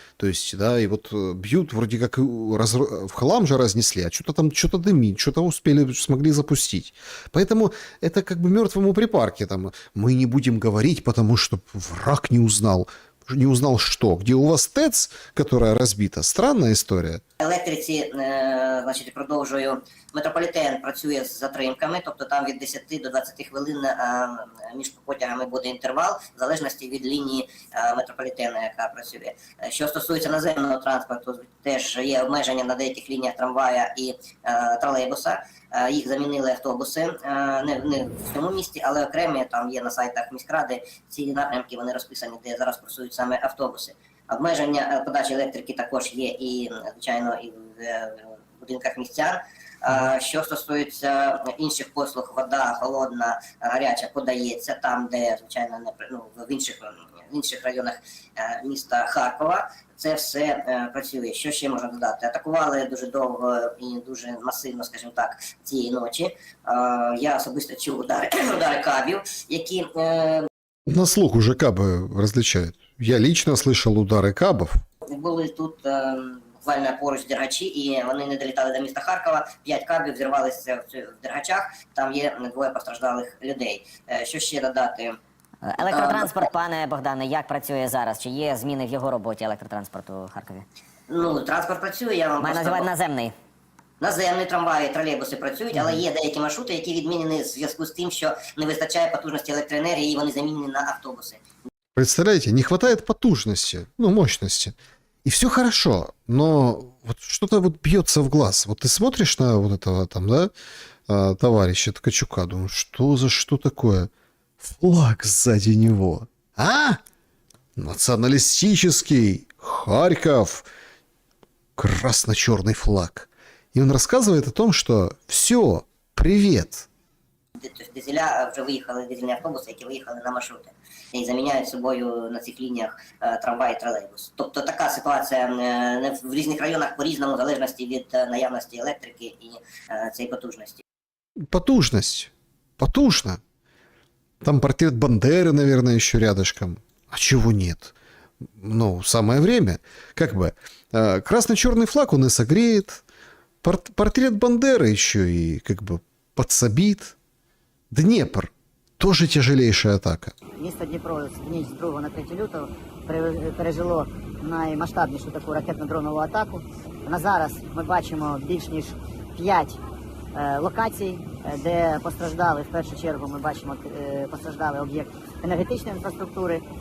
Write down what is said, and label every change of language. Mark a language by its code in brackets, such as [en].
[ru] То есть, да, и вот бьют, вроде как в хлам же разнесли, а что-то дымит, что-то смогли запустить. Поэтому это как бы мертвому припарке. Там, мы не будем говорить, потому что враг не узнал. Не узнал что? Где у вас ТЭЦ, которая разбита? Странная [uk] історія. Електриці, значить, продовжую. Метрополітен працює з затримками, тобто там від 10 до 20 хвилин між потягами буде інтервал, в залежності від лінії метрополітену, яка працює. Що стосується наземного транспорту, теж є обмеження на деяких лініях трамвая і тролейбуса. Їх замінили автобуси, не в цьому місті, але окремі, там є на сайтах міськради, ці напрямки, вони розписані, де зараз курсують саме автобуси. Обмеження подачі електрики також є і, звичайно, і в будинках містян. Що стосується інших послуг, вода холодна, гаряча подається там, де, звичайно, в інших районах міста Харкова. Це все працює. Що ще можна додати? Атакували дуже довго і дуже масивно, скажімо так, цієї ночі. Я особисто чув удари кабів, які... [ru] На слух уже кабы различают. Я лично слышал удары кабов. [uk] Були тут буквально поруч дергачі, і вони не долітали до міста Харкова. 5 кабів зірвалися в дергачах, там є 2 постраждалих людей. Що ще додати? Електротранспорт, пане Богдане, як працює зараз? Чи є зміни в його роботі електротранспорту в Харкові? Ну, транспорт працює, я вам Маю називати наземний. Наземні трамваї, тролейбуси працюють, але є деякі маршрути, які відмінені в зв'язку з тим, що не вистачає потужності електроенергії, і вони замінені на автобуси. [ru] Представляете, не хватает потужности, ну, мощности. И все хорошо, но вот что-то вот бьется в глаз. Вот ты смотришь на вот этого там, да, товарища Ткачука, думаешь, что такое? Флаг сзади него. Националистический Харьков. Красно-черный флаг. И он рассказывает о том, что все, привет. [uk] Тобто дизеля вже виїхали, дизельні автобуси, які виїхали на маршрути. І заміняють собою на цих лініях трамвай і тролейбус. Тобто така ситуація в різних районах по-різному, в залежності від наявності електрики і цієї потужності. [ru] Потужность. Потужно. Там портрет Бандеры, наверное, еще рядышком. А чего нет? Ну, самое время. Как бы, красно-черный флаг он и согреет. Портрет Бандеры еще и как бы подсобит. Днепр. Тоже тяжелейшая атака. [uk] Місто Дніпро в ніч з 2 на 3 лютого пережило наймасштабнішу таку ракетно-дронову атаку. На зараз ми бачимо більш ніж 5 локацій, де постраждали, в першу чергу ми бачимо постраждалий об'єкт енергетичної інфраструктури.